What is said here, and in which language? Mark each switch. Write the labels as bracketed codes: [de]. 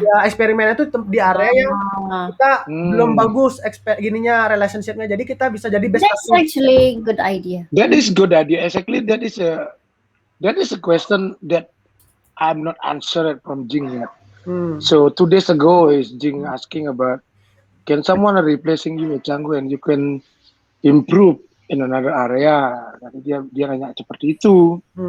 [id] Ya, eksperimennya tuh di area yang kita belum bagus relationship-nya. Jadi kita bisa jadi best. [en] That's actually good idea. That is good idea. Exactly, that is a question that I'm not answered from Jing yet. So 2 days ago is Jing asking about, can someone replacing you at Canggu and you can improve in another area? [id] Jadi dia nanya seperti itu.